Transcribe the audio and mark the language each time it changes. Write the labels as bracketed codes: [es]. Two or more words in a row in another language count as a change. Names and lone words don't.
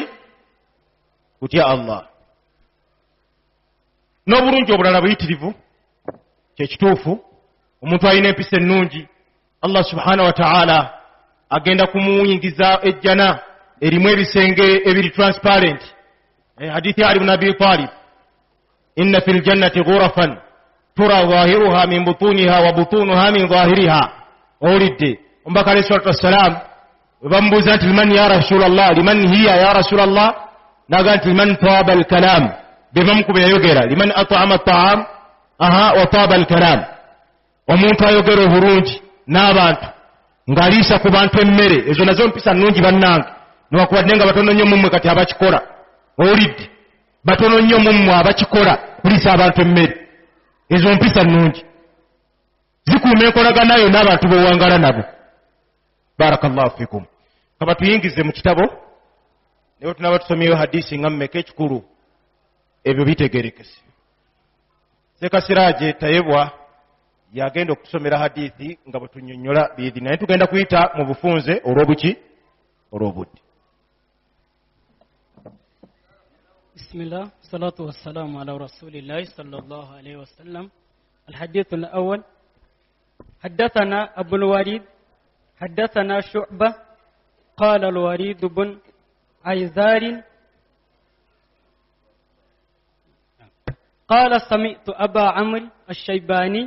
[lg] Kutya Allah. N'obulungi obulala buyitirivu, kyekituufu omuntu alina empisa ennungi, [ar] الله سبحانه وتعالى [lg] agenda kumuyingiza ejjana erimu ebisenge ebiri transparent. [ar] حديث علي بن أبي طالب إن في الجنة غرفا ترى ظاهرها من بطونها وبطونها من ظاهرها. [lg] Olidde omubaka [ar] عليه الصلاة والسلام [lg] bamubuuza nti [ar] لمن يا رسول الله لمن هي يا رسول الله, [lg] naga nti [ar] لمن طاب الكلام, [lg] bebamukuba yayogera, [ar] لمن أطعم الطعام وطاب الكلام, [lg] omuntu ayogera obulungi n'abantu ng'aliisa ku bantu emmere. Ezo nazo mpisa nnungi bannange, newakubadde nga batono nnyo mummwe kati abakikola. Olidde batono nnyo mummwe abakikola kuliisa abantu emmere. Ezo mpisa nnungi zikuuma enkolaganayo n'abantu b'owangala nabo. [ar] بارك الله فيكم. [lg] Kaba tuyingize mu kitabo, naye tunaba tusomyeyo hadisi nga mmeka ekikulu, ebyo bitegerekese. Sekasiraje tayebwa yagenda okusomera hadithi nga bwe tunnyonnyola biidhi, naye tugenda kuyita mu bufunze olw'obuki? Olw'obudde. [ar] بسم الله الصلاة والسلام على رسول الله صلى الله عليه وسلم. الحديث الأول حدثنا أبو الوليد حدثنا شعبة قال الوليد بن أيزار قال سمعت أبا عمرو الشيباني